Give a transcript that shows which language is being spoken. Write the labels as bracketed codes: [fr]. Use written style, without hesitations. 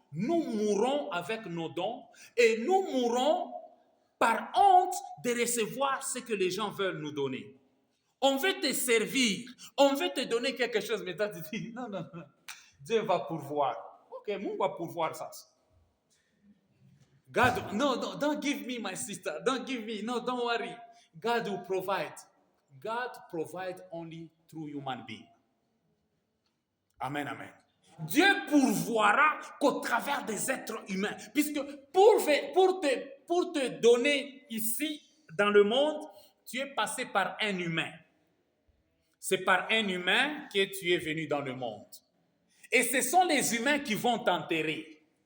[fr] Nous mourrons avec nos dons et nous mourrons par honte de recevoir ce que les gens veulent nous donner. On veut te servir, on veut te donner quelque chose, mais toi tu dis non, Dieu va pourvoir. Ok, Dieu va pourvoir ça. [en] God, no, don't give me my sister, don't give me, no, don't worry. God will provide. God provides only through human being. Amen, amen. [fr] Dieu pourvoira qu'au travers des êtres humains. Puisque pour te donner ici, dans le monde, tu es passé par un humain. C'est par un humain que tu es venu dans le monde. Et ce sont les humains qui vont t'enterrer.